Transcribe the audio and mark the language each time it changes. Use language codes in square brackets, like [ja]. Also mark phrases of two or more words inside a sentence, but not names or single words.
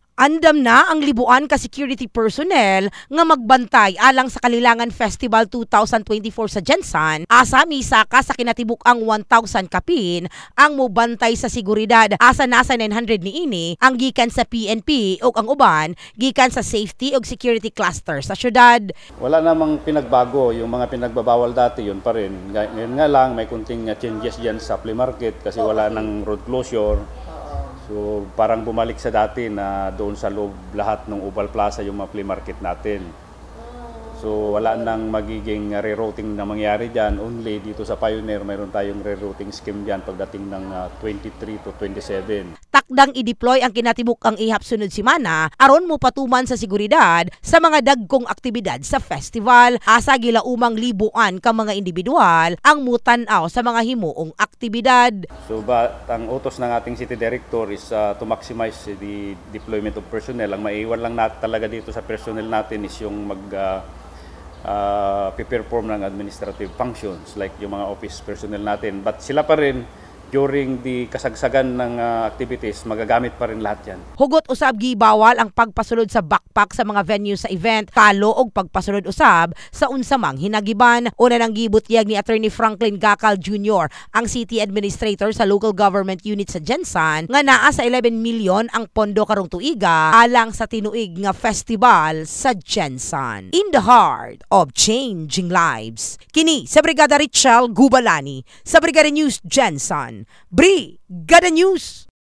[ceb] Andam na ang libuan ka security personnel nga magbantay alang sa Kalilangan Festival 2024 sa Gensan. Asa misa ka sa kinatibuk-ang 1,000 kapin ang mobantay sa seguridad. Asa nasa 900 niini ang gikan sa PNP o ang uban gikan sa safety o security cluster sa syudad. [tl] Wala namang pinagbago, yung mga pinagbabawal dati yun pa rin. Ngayon nga lang may kunting changes diyan sa [en] flea market [tl] kasi wala nang [en] road closure. [tl] So parang bumalik sa dati na doon sa loob lahat ng Oval Plaza yung mga [en] flea market [tl] natin. So wala nang magiging rerouting na mangyari dyan. Only dito sa Pioneer mayroon tayong [en] rerouting scheme [tl] dyan pagdating ng 23 to 27. [ceb] Takdang i-deploy ang kinatibuk ang ihap sunod simana aron mo patuman sa seguridad sa mga dagkong aktibidad sa festival. Asa gilaumang libuan ka mga individual ang mutan-aw sa mga himuong aktibidad. [tl] So ang utos ng ating City Director [en] is to maximize the deployment of personnel. [tl] Ang maiwan lang talaga dito sa personnel natin is yung perform ng [en] administrative functions [tl] like yung mga [en] office personnel [tl] natin. But sila pa rin during the kasagsagan ng activities, magagamit pa rin lahat yan. [ceb] Hugot usab gibawal ang pagpasulod sa backpack sa mga venue sa event, kalo og pagpasulod usab sa unsamang hinagiban. Una nang gibutyag ni Attorney Franklin Gacal Jr., ang City Administrator sa Local Government Unit sa Gensan, nga naa sa 11 million ang pondo karong tuiga alang sa tinuig nga festival sa Gensan. [en] In the heart of changing lives. [ceb] Kini sa Brigada Richelle Gubalani sa Brigada News Gensan. Brigada News!